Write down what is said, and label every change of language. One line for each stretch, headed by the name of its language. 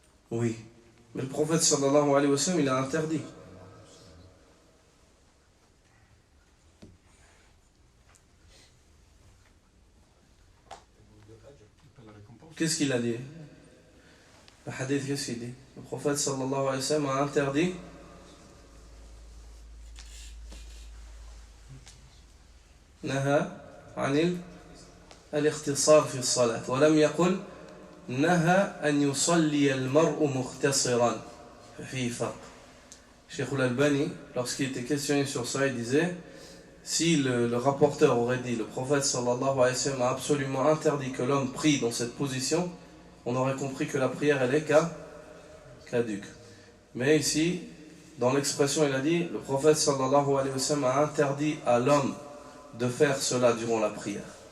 French: Oui. Mais le prophète sallallahu alayhi wa sallam, il a interdit. Qu'est-ce qu'il a dit? Le hadith, qu'est-ce qu'il dit? Le prophète sallallahu alayhi wa sallam a interdit
Arabic: نهى عن الاختصار في الصلاة ولم يقل نهى أن يصلي المرء مختصرا ففيه فرق.
French: Cheikh Al-Albani, lorsqu'il était questionné sur ça, il disait si le rapporteur aurait dit le prophète sallallahu alayhi wa sallam a absolument interdit que l'homme prie dans cette position, on aurait compris que la prière elle est caduque. Mais ici, dans l'expression, il a dit le prophète sallallahu alayhi wa sallam a interdit à l'homme de faire cela durant la prière.